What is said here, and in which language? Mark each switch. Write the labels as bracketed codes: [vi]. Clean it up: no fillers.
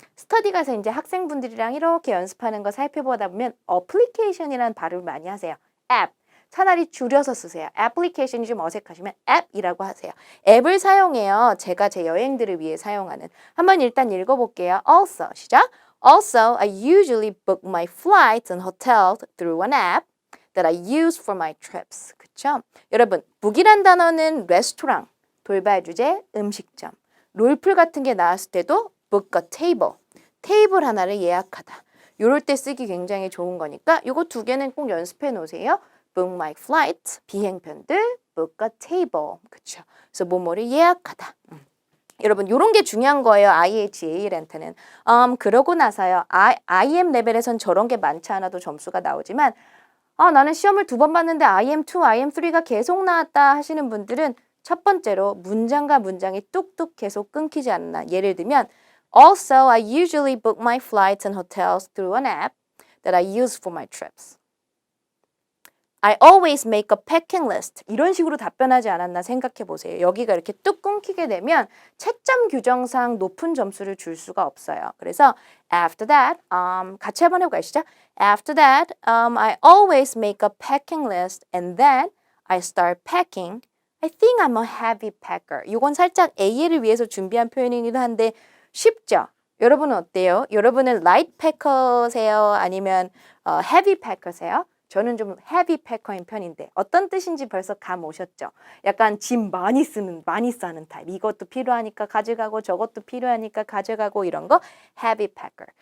[ko] 스터디 가서 이제 학생분들이랑 이렇게 연습하는 거 살펴보다 보면 어플리케이션이라는 발음을 많이 하세요. 앱. 차라리 줄여서 쓰세요. 애플리케이션이 좀 어색하시면 앱이라고 하세요. 앱을 사용해요. 제가 제 여행들을 위해 사용하는. 한번 일단 읽어볼게요. Also, 시작. [en] Also, I usually book my flights and hotels through an app that I use for my trips. [ko] 그쵸? 여러분, book이란 단어는 레스토랑, 돌발 주제, 음식점, 롤플 같은 게 나왔을 때도 [en] book a table, [ko] 테이블 하나를 예약하다. 요럴 때 쓰기 굉장히 좋은 거니까 요거 두 개는 꼭 연습해 놓으세요. [en] book my flight, [ko] 비행편들, book a table. 그쵸? 그래서 뭐뭐를 예약하다. 여러분 요런 게 중요한 거예요. IHA한테는. 그러고 나서요. IM 레벨에선 저런 게 많지 않아도 점수가 나오지만 나는 시험을 2번 봤는데 IM2, IM3가 계속 나왔다 하시는 분들은 첫 번째로 문장과 문장이 뚝뚝 계속 끊기지 않나. 예를 들면 [en] Also, I usually book my flights and hotels through an app that I use for my trips. I always make a packing list. [ko] 이런 식으로 답변하지 않았나 생각해 보세요. 여기가 이렇게 뚝 끊기게 되면 채점 규정상 높은 점수를 줄 수가 없어요. 그래서 [en] after that, [ko] 같이 한번 해보시죠. [en] After that, I always make a packing list and then I start packing. I think I'm a heavy packer. [ko] 이건 살짝 AL을 위해서 준비한 표현이기도 한데 쉽죠? 여러분은 어때요? 여러분은 light packer세요? 아니면 heavy packer세요? 저는 좀 헤비 패커인 편인데 어떤 뜻인지 벌써 감 오셨죠? 약간 짐 많이 싸는 타입. 이것도 필요하니까 가져가고 저것도 필요하니까 가져가고 이런 거 헤비 패커.